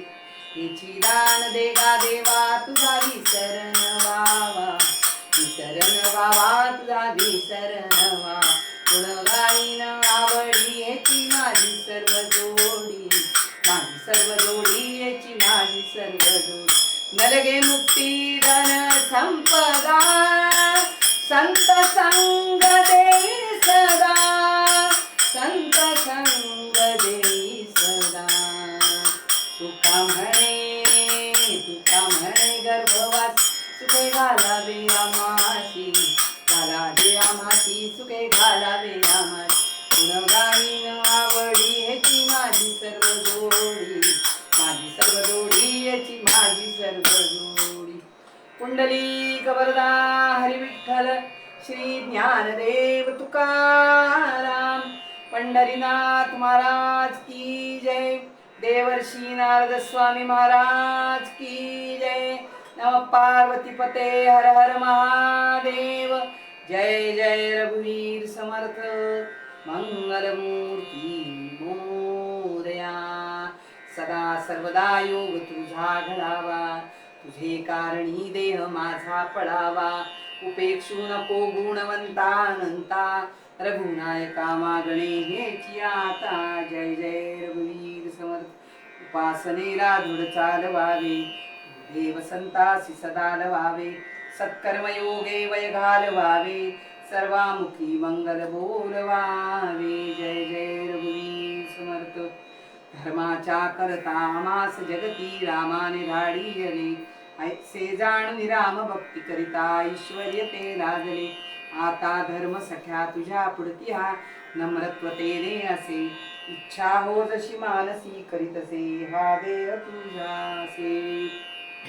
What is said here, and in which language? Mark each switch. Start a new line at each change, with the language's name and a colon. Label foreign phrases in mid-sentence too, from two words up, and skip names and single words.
Marathi: हेची दान देगा देवा तुझा विसरण वावा, विसरण वावा तुझा विसरण वा, गुण गाईन आवडी याची माझी सर्व जोडी, माझी सर्व जोडी याची माझी सर्व जोडी, नलगे मुक्ती धन संपदा, संत संग देई सदा, संत संग देई सदा. तुका म्हणे गर्भवास सुखे घालावे आमासी, घालावे आमासी सुखे घालावे आमासी, गुण गाईन आवडी ह्याची माझी सर्व जोडी, माझी सर्व जोडी याची माझी सर्व जोडी. पुंडलिक वरदा हरी विठ्ठल श्री ज्ञानदेव तुकाराम, पंढरीनाथ महाराज की जय, देवर्षी नारद स्वामी महाराज की जय. नमः पार्वती पते हर हर महादेव. जय जय रघुवीर समर्थ मंगलमूर्ती मोरया. सदा सर्वदा योग तुझा घडावा, तुझे कारणी देह माझा पडावा, उपेक्षू नको गुणवंतानंता, रघुनायका मागणे हेची आता. जय जय रघुवीर समर्थ. उपासनेला दृढ चालवावे, देव संतासी सदा लवावे, सत्कर्म योगे वय घालवावे, सर्वामुखी मंगल बोलवावे. जय जय रघुवीर समर्थ. धर्माच्या करता आमास जगती रामाने धाडियले, ऐसे जाणून राम भक्ती करिता ऐश्वर्य ते लाजले. आता धर्म सख्या तुझ्या पुढती हा, नम्रत्वतेने असे, इच्छा हो जशी मानसी करीतसे, हा देह तुझा से.